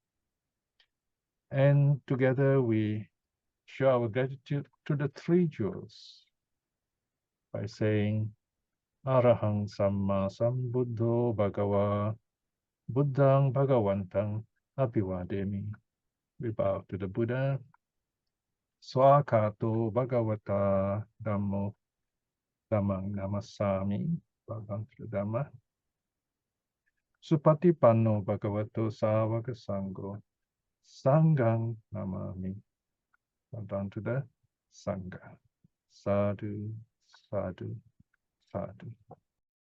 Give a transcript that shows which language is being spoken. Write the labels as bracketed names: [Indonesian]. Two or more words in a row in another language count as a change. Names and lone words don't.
[English] And together we show our gratitude to the three jewels by saying, [Pali] Arahang Samma Sambuddho Bhagava Buddhang Bhagavantang Abhivademi. [English] We bow to the Buddha, [Pali] Swakato Bhagavata Dhammo Dhammang Namasami. Bhagavan Dhamma. Supatipanno Bhagavato Sāvaka Sangho Sanghang Namami. [English] Down to the Sangha. [Pali] Sadhu, sadhu, sadhu.